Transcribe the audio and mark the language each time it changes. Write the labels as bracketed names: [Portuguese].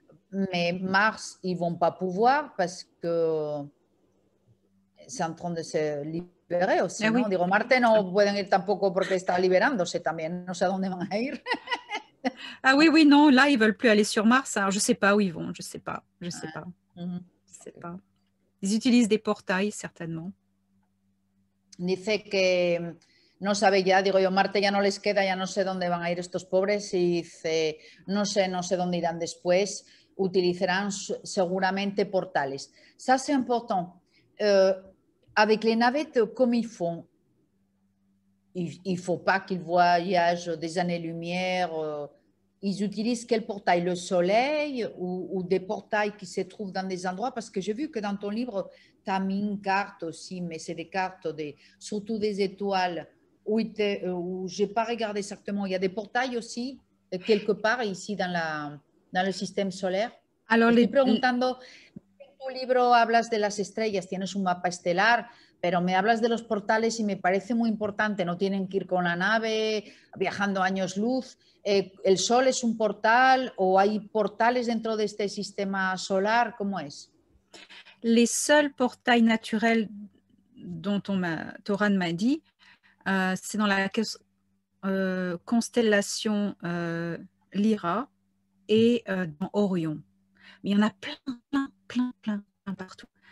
[French] Mais Mars, ils vont pas pouvoir parce que c'est en train de se libérer aussi, Ah, [Spanish] ¿no? [French] oui. [Spanish] Digo, Marte no pueden ir tampoco porque está liberándose también, no sé a dónde van a ir. [French] Ah oui, oui, non, là, ils veulent plus aller sur Mars. Alors, je sais pas où ils vont, je sais pas. Je sais pas. Je sais pas. Ils utilisent des portails, certainement. [Spanish] Dice que no sabe ya, digo yo, Marte ya no les queda, ya no sé dónde van a ir estos pobres, y dice, no sé dónde irán después, utilizarán seguramente portales. [French] Ça, c'est important. Avec les navettes, comme ils font, il ne faut pas qu'ils voyagent des années-lumière. Ils utilisent quel portail? Le soleil ou des portails qui se trouvent dans des endroits? Parce que j'ai vu que dans ton livre, tu as mis une carte aussi, mais c'est des cartes, surtout des étoiles, où je n'ai pas regardé exactement. Il y a des portails aussi, quelque part ici dans le système solaire. Alors, [Spanish] Estoy preguntando, en tu libro hablas de las estrellas, tienes un mapa estelar, pero me hablas de los portales y me parece muy importante. No tienen que ir con la nave viajando años luz. ¿El Sol es un portal o hay portales dentro de este sistema solar? ¿Cómo es? [French] Les seuls portails naturels dont Toran m'a dit, c'est dans la constellation Lyra et dans Orion. Mais il y en a plein partout.